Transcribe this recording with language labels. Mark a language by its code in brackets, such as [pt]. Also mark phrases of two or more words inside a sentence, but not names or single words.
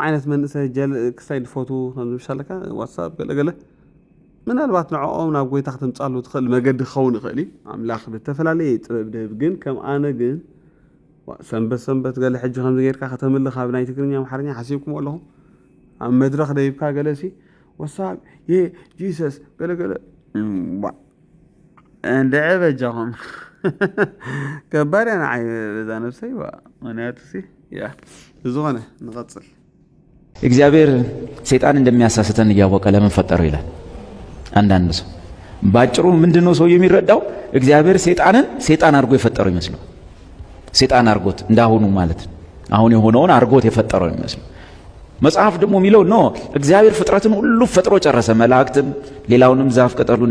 [ti] ዓይነት መንእሰይ ክሳይ ድፈቱ ከምዝምሻለካ ዋትሳፕ ገለገለ ምናልባት ንዕኦም ናብ ጎይታ ክትምፃሉ ትኽእል መገዲ ክኸውን ይኽእል እዩ ኣምላኽ ብተፈላለየ ጥበብ ድህብ ግን ከም ኣነ ግን ሰንበት ገለ ሕጂ ከምዚ ጌርካ ከተምልኽ ኣብ ናይ ትግርኛ ኣምሓርኛ ሓሲብኩም ኣለኹም ኣብ መድረኽ ደይብካ ገለ ሲ ዋትሳፕ ጂሰስ ገለገለ እንድዐ በጃኹም ከባድ እያ ንዓይ በዛ ነብሰይ ምክንያቱ ሲ ዝኾነ ንቐፅል [am] እግዚአብሔር ሰይጣን እንደሚያሳስተን እያወቀ ለምን ፈጠረው ይላል አንዳንድ ሰው ባጭሩ ምንድነው ሰው የሚረዳው እግዚአብሔር ሰይጣን አድርጎ የፈጠረው ይመስለው ሰይጣን አድርጎት እንዳሁኑ ማለት አሁን የሆነውን አድርጎት የፈጠረው ይመስለው መጽሐፍ ደግሞ የሚለው ነው እግዚአብሔር ፍጥረትን ሁሉ ፈጥሮ ጨረሰ መላእክትን ሌላውንም ዛፍ ቅጠሉን